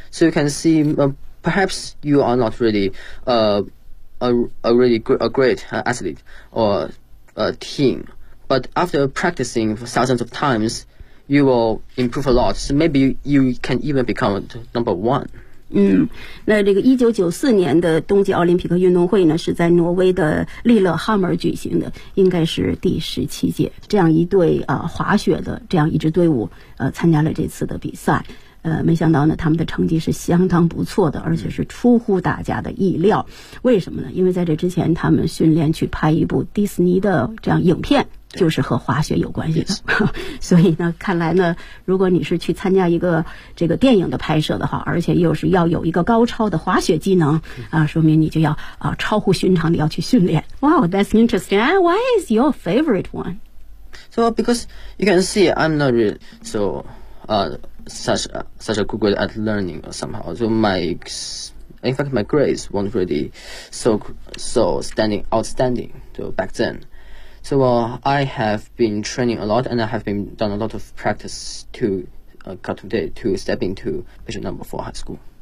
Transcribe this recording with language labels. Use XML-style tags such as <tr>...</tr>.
<en>So you can see, perhaps you are not really a great athlete or a team, but after practicing thousands of times, you will improve a lot. So maybe you can even become number one.</en> <zh>那这个1994年的冬季奥林匹克运动会呢，是在挪威的利勒哈默举行的，应该是第17届。这样一队滑雪的这样一支队伍参加了这次的比赛。没想到呢，他们的成绩是相当不错的，而且是出乎大家的意料。为什么呢？因为在这之前他们训练去拍一部迪士尼的这样影片，就是和滑雪有关系的。所以呢，看来呢，如果你是去参加一个这个电影的拍摄的话，而且又是要有一个高超的滑雪技能啊，说明你就要超乎寻常的要去训练。</zh> <en>Wow, that's interesting. Why is your favorite one? So because you can see I'm not really so such a good grade at learning somehow. So in fact my grades weren't really so outstanding back then. So I have been training a lot, and I have been done a lot of practice to cut today to step into mission number 4 high school.</en>